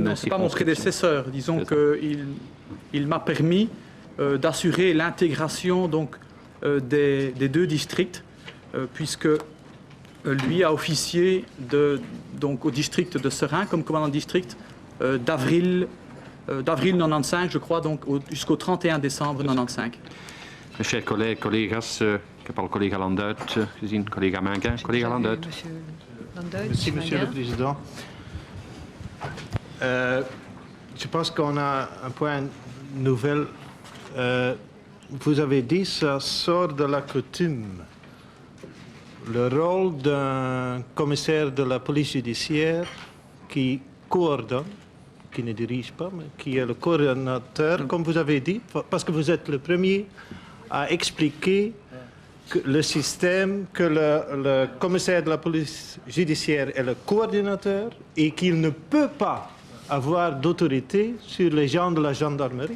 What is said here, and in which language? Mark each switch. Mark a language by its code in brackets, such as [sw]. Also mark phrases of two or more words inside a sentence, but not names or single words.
[fr] Non, c'est pas mon prédécesseur. Disons qu'il m'a permis d'assurer l'intégration donc des 2 districts, puisque lui a officié donc au district de Seraing comme commandant de district d'avril 95, je crois, donc jusqu'au 31 décembre 95. Mes chers collègues, [nl] collega's, ik heb al collega Landuit gezien, collega Manguin. Collega Landuit. [fr] Merci, Monsieur le Président. Je pense qu'on a un point nouvel. Vous avez dit que ça sort de la coutume. Le rôle d'un commissaire de la police judiciaire qui coordonne, qui ne dirige pas, mais qui est le coordonnateur, comme vous avez dit, parce que vous êtes le premier à expliquer que le système, que le commissaire de la police judiciaire est le coordinateur et qu'il ne peut pas avoir d'autorité sur les gens de la gendarmerie.